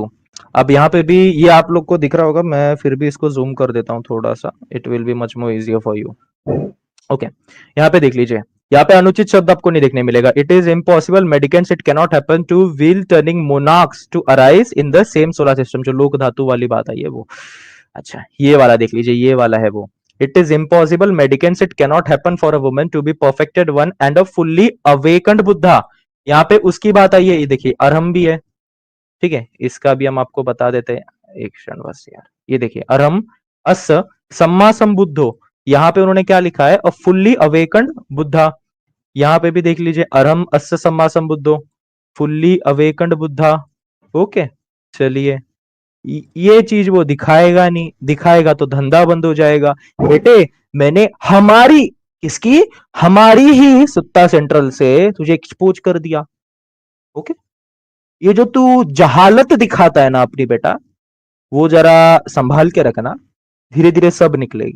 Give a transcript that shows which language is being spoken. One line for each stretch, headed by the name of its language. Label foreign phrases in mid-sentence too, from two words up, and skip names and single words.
Hindi: अब यहाँ पे भी ये आप लोग को दिख रहा होगा, मैं फिर भी इसको जूम कर देता हूँ थोड़ा सा,
English: It will be much more easier for you.
Hindi: ओके, यहाँ पे देख लीजिए, यहाँ पे अनुचित शब्द आपको नहीं देखने मिलेगा।
English: It is impossible mendicants it cannot happen to wheel turning monarchs to arise in the same solar system,
Hindi: जो लोक धातु वाली बात आई है वो। अच्छा, ये वाला देख लीजिए, ये वाला है वो,
English: It is impossible mendicants it cannot happen for a woman to be perfected one and a fully awakened Buddha.
Hindi: यहाँ पे उसकी बात आई है, ये देखिए अरहम भी है, ठीक है, इसका भी हम आपको बता देते हैं, एक क्षण बस यार। ये देखिए
Pali: अरहम अस सम्मा संबुद्धो,
Hindi: यहाँ पे उन्होंने क्या लिखा है,
English: a fully awakened Buddha.
Hindi: यहाँ पे भी देख लीजिए
Pali: अरहम अस सम्मा संबुद्धो,
English: fully awakened Buddha.
Hindi: ओके, चलिए, ये चीज वो दिखाएगा नहीं, दिखाएगा तो धंधा बंद हो जाएगा। बेटे, मैंने हमारी, किसकी, हमारी ही सत्ता सेंट्रल से तुझे एक्सपोज कर दिया। ओके, ये जो तू जहालत दिखाता है ना अपनी, बेटा वो जरा संभाल के रखना, धीरे धीरे सब निकलेगी।